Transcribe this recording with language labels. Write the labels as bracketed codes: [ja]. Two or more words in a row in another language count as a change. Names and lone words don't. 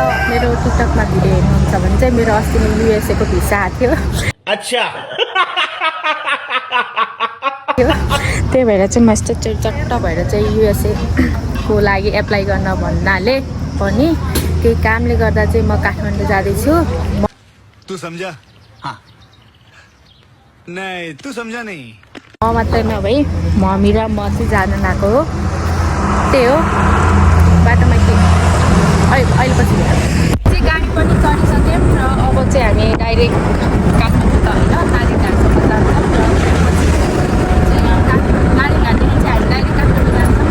[ne] मेरो टिकटकमा भिडियो हेर्नुहुन्छ भने चाहिँ मेरो अस्ति नै युएसए को भिसा आएको थियो। अच्छा त्यही भएर चाहिँ म यस्तो चट्ट भएर चाहिँ युएसए को लागि एप्लाई गर्न भन्नाले पनि केही कामले गर्दा चाहिँ म काठमाडौँ जाँदैछु। [hi] तू समझा? हाँ। नहीं, तू समझा नहीं। [ne] म मात्रै नभई मम्मी र म चाहिँ जान लागेको हो। त्यही हो बाटोमा के अहिले पछि चाहिँ गाडी पनि चढिसक्यौँ र अब चाहिँ हामी डाइरेक्ट काठमाडौँ त होइन नारीघाटसम्म जान्छौँ र नारीघाटदेखि चाहिँ हामी डाइरेक्ट काठमाडौँ जान्छौँ।